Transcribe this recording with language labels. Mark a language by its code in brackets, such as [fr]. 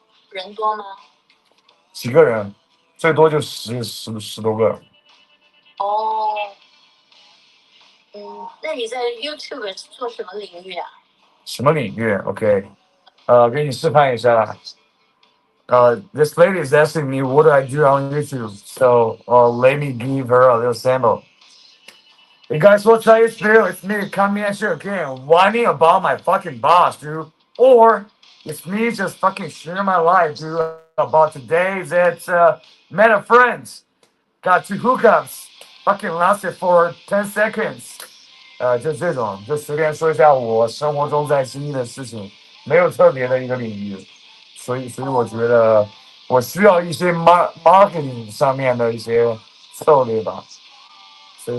[zh] 人多吗？几个人，最多就十多个。哦，那你在 YouTube 是做什么领域啊？什么领域 ？OK，给你示范一下。 [en] This lady is asking me what do I do on YouTube, so let me give her a little sample. Hey guys, what's up? It's Bill. It's me coming at you again, whining about my fucking boss, dude. Or it's me just fucking sharing my life, dude, about today that met a friend, got 2 hookups, fucking lasted for 10 seconds. [zh] 就这种，就随便说一下我生活中在经历的事情，没有特别的一个领域，所以我觉得我需要一些 marketing 上面的一些策略吧，所以